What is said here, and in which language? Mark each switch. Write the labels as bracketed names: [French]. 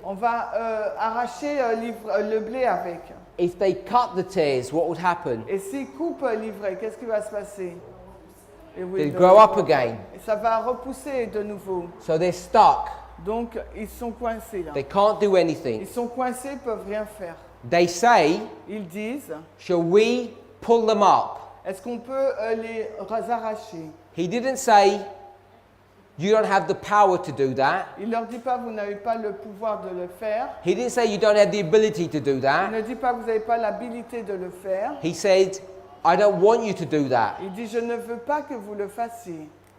[French] On va arracher le blé avec. [English] If they cut the tares, what would happen? [French] Et s'il coupe l'ivraie, qu'est-ce qui va se passer? [English] They'd grow up again. [French] Et ça va repousser de nouveau. [English] So they're stuck. [French] Donc ils sont coincés là. [English] They can't do [French] Ils [English] anything. [French] sont coincés, ils peuvent rien faire. [English] They say, [French] Ils disent, [English] "Shall we pull them up?" [French] est-ce qu'on peut les arracher? [English] He didn't say, "You don't have the power to do that." [French] Il leur dit pas, vous n'avez pas le pouvoir de le faire. [English] He didn't say, "You don't have the ability to do [French] Il [English] that." [French] ne dit pas, vous n'avez pas l'habilité de le faire. [English] He said, "I don't want you to do that." [French] Il dit, je ne veux pas que vous le fassiez.